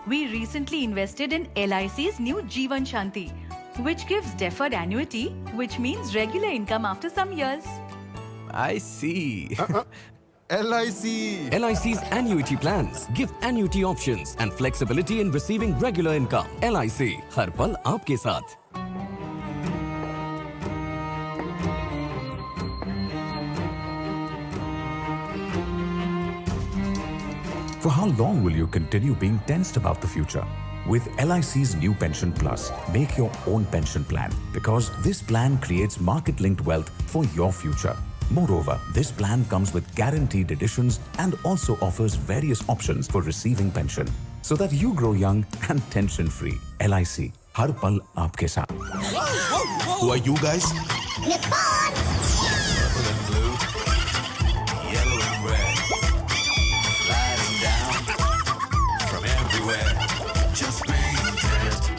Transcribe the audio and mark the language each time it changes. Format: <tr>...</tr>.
<en>We recently invested in LIC's new Jeevan Shanti, which gives deferred annuity, which means regular income after some years. I see. LIC. LIC's annuity plans give annuity options and flexibility in receiving regular income.</en> <hi>LIC, हर पल आपके साथ.</hi> <en>For how long will you continue being tensed about the future? With LIC's new Pension Plus, make your own pension plan because this plan creates market-linked wealth for your future. Moreover, this plan comes with guaranteed additions and also offers various options for receiving pension so that you grow young and tension-free.</en> <hi>LIC, हर पल आपके साथ.</hi> <en>Who are you guys? Purple and blue, yellow and red, sliding down from everywhere. Just maintain.</en>